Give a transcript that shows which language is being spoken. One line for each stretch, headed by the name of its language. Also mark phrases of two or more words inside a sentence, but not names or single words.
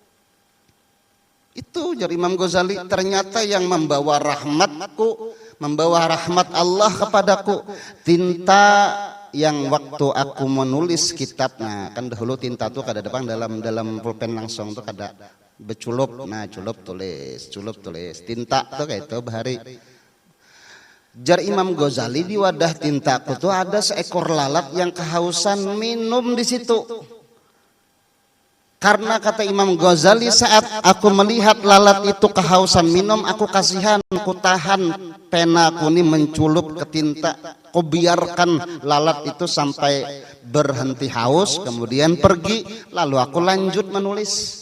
Banjar: Itu jar Imam Ghazali, ternyata yang membawa rahmatku, membawa rahmat Allah kepadaku, tinta yang waktu aku menulis kitabnya. Kan dahulu tinta tuh kada depan dalam pulpen langsung tuh kada beculup, nah culup tulis tinta tuh kayak itu bahari. Jar Imam Ghazali, di wadah tintaku tuh ada seekor lalat yang kehausan minum di situ.
Indonesian: Karena kata Imam Ghazali, saat aku melihat lalat itu kehausan minum, aku kasihan, aku tahan penaku ini menculup ke tinta, aku biarkan lalat itu sampai berhenti haus, kemudian pergi, lalu aku lanjut menulis.